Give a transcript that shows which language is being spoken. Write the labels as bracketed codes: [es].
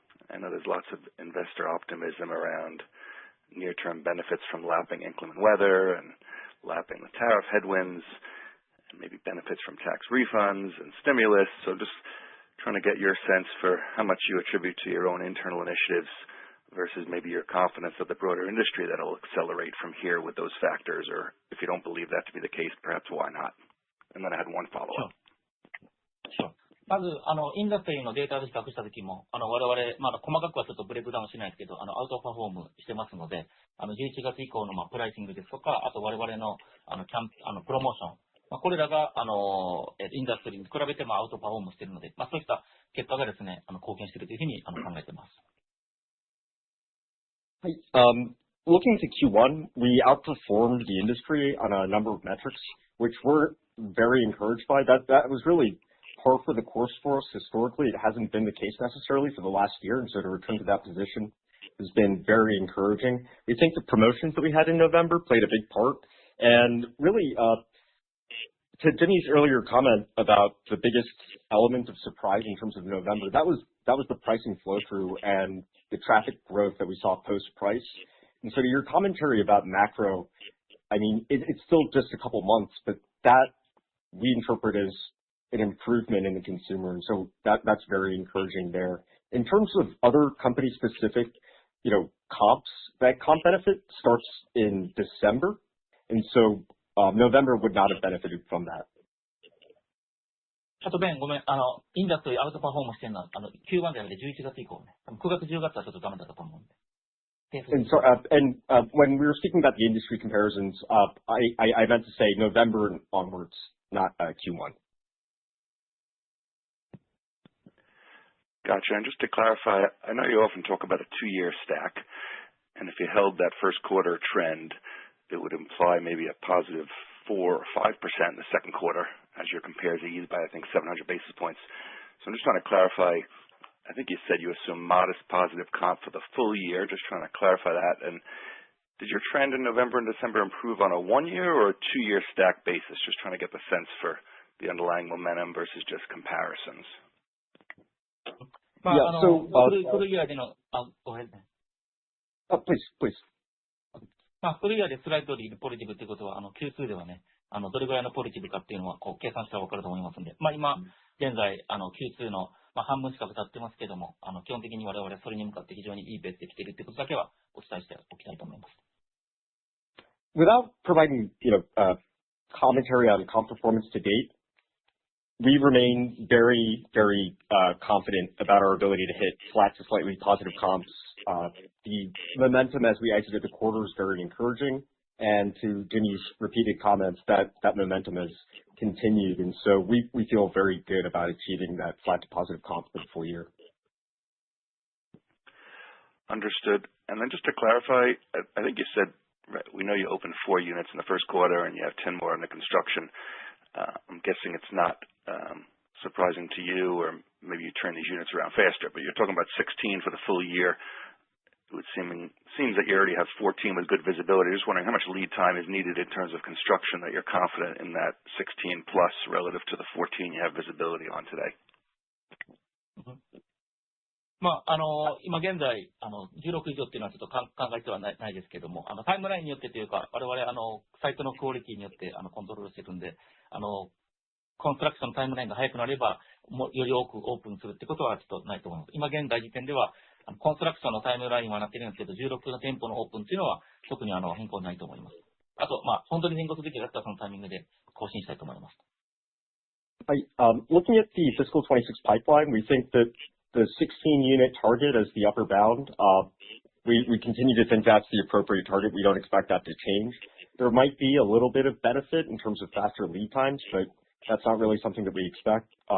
[en] I know there's lots of investor optimism around near-term benefits from lapping inclement weather and lapping the tariff headwinds, and maybe benefits from tax refunds and stimulus. So just trying to get your sense for how much you attribute to your own internal initiatives versus maybe your confidence of the broader industry that will accelerate from here with those factors, or if you don't believe that to be the case, perhaps why not? And then I had one follow-up. Sure. [ja] まず、インダストリーのデータで比較したときも、我々、まだ細かくはちょっとブレイクダウンしないですけど、アウトパフォームしてますので、11月以降の、プライシングですとか、あと我々の、プロモーション、これらが、インダストリーに比べてもアウトパフォームしているので、そういった結果がですね、貢献しているというふうに、考えています。 [en] Looking to Q1, we outperformed the industry on a number of metrics, which we're very encouraged by. That was really par for the course for us historically. It hasn't been the case necessarily for the last year, and so to return to that position has been very encouraging. We think the promotions that we had in November played a big part, and really, to Jimmy's earlier comment about the biggest element of surprise in terms of November, that was the pricing flow through and the traffic growth that we saw post price. And so to your commentary about macro, I mean, it's still just a couple months, but that we interpret as an improvement in the consumer. And so that's very encouraging there. In terms of other company specific, comps, that comp benefit starts in December. And so November would not have benefited from that. [ja] あとBen、ごめん、インダストリーアウトパフォームしてるのは、Q1 じゃなくて11月以降ね。 9月、10月はちょっとダメだったと思うんで。 [en] And so, when we were speaking about the industry comparisons, I meant to say November and onwards, not Q1. Gotcha. And just to clarify, I know you often talk about a 2-year stack, and if you held that first quarter trend, it would imply maybe a positive 4 or 5% in the second quarter as your compares ease by, I think, 700 basis points. So I'm just trying to clarify. I think you said you assume modest positive comp for the full year. Just trying to clarify that. And did your trend in November and December improve on a 1-year or a 2-year stack basis? Just trying to get the sense for the underlying momentum versus just comparisons. Yeah. So, full year [ja] での、 [en] go ahead. Please. [ja] フルイヤーでスライドリーポジティブということは、Q2 ではね、どれぐらいのポジティブかっていうのは、計算したら分かると思いますので、今、現在、Q2 の、半分近く経ってますけども、基本的に我々それに向かって非常にいいベースで来ているということだけはお伝えしておきたいと思います。 [en] Without providing, commentary on comp performance to date, we remain very, very confident about our ability to hit flat to slightly positive comps. The momentum as we exited the quarter is very encouraging, and to Jimmy's repeated comments, that momentum has continued, and so we feel very good about achieving that flat to positive comp for the full year. Understood. And then just to clarify, I think you said, we know you opened 4 units in the first quarter and you have 10 more under construction. I'm guessing it's not surprising to you, or maybe you turn these units around faster, but you're talking about 16 for the full year. It seems that you already have 14 with good visibility. Just wondering how much lead time is needed in terms of construction that you're confident in that 16 plus relative to the 14 you have visibility on today. [ja] 今現在、16以上っていうのはちょっと考えてはないですけども、タイムラインによってというか、我々、サイトのクオリティによってコントロールしてるんで、コンストラクションのタイムラインが早くなれば、より多くオープンするってことはちょっとないと思います。今現在時点では、コンストラクションのタイムラインはなってるんですけど、16店舗のオープンっていうのは特に変更ないと思います。あと、本当に変更すべきだったらそのタイミングで更新したいと思います。 [en] Looking at the fiscal 26 pipeline, we think that the 16-unit target as the upper bound, we continue to think that's the appropriate target. We don't expect that to change. There might be a little bit of benefit in terms of faster lead times, but that's not really something that we expect.